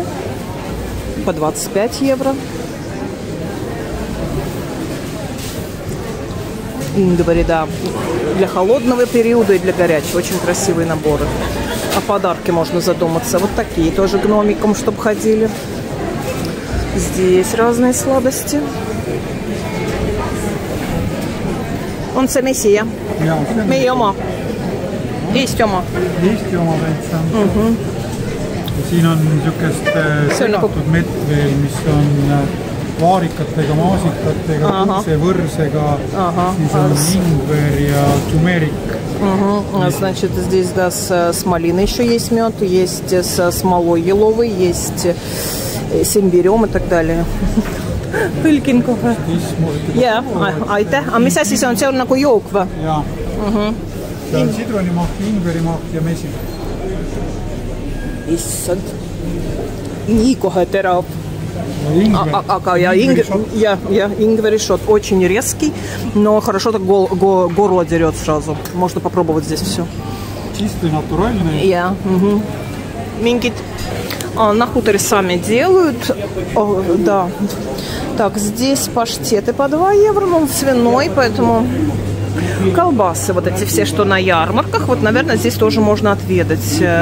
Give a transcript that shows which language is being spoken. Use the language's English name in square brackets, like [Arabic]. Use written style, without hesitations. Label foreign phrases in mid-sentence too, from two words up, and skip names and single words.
[Russian] По 25 евро. Ингвари, да. Для холодного периода и для горячего. Очень красивые наборы. О подарке можно задуматься. Вот такие тоже гномиком, чтобы ходили. Здесь разные сладости. [Estonian] On se mesija? Meie oma? Eesti oma? Eesti oma täitsa. Siin on niisugust segatud mett veel, mis on vaarikatega, maasikatega, võrsega, siis on ingver ja tumerik. [Russian] Значит, здесь, да, с малиной еще есть мед, есть со смолой еловой, есть с имбирем и так далее. [Estonian] Tõlgin kohe. Jaa, aitäh. Aga mis asi see on? See on nagu jook või? Jaa. See on sidrunimaht, ingverimaht ja mesi. Issand. Nii kohe terav. Aga ja [Russian] ингвери-шот очень резкий, но хорошо так горло дерет сразу. Можно попробовать здесь все. Чистый, натуральный. Я. Мингит. На хуторе сами делают. Да. Так, здесь паштеты по 2 евро, но он свиной, поэтому колбасы вот эти все, что на ярмарках, вот, наверное, здесь тоже можно отведать.